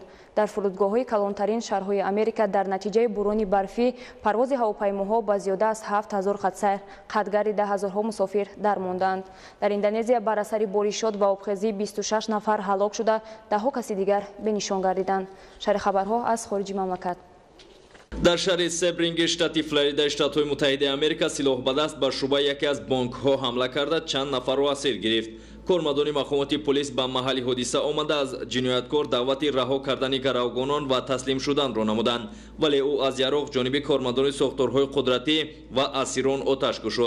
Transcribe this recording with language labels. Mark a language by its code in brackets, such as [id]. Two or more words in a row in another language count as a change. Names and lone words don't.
[fa] در فرودگاه‌های کلانترین شهرهای امریکا در نتیجه باران برفی پرواز هواپیماها با زیاده از 7000 خطسیر قطع ده هزارها مسافر درماندند. در اندونزیا بر اثر بارشات و آبخیزی 26 نفر هلاک شده، ده‌ها کس دیگر به نشان گردیدند. شرح خبرها از خارج مملکت. در شهر سپرینگ [tg] штати فلوریدا штатҳои муттаҳидаи америка силоҳ ба даст ба шӯъбаи яке аз бонкҳо ҳамла карда чанд нафарро асир гирифт. кормадони мақомоти полис ба маҳалли ҳодиса омада аз ҷинояткор даъвати раҳо кардани гаравгонон ва таслим шуданро намуданд, вале ӯ аз яроқ ҷониби кормадони сохторҳои қудратӣ ва асирон оташ кушод.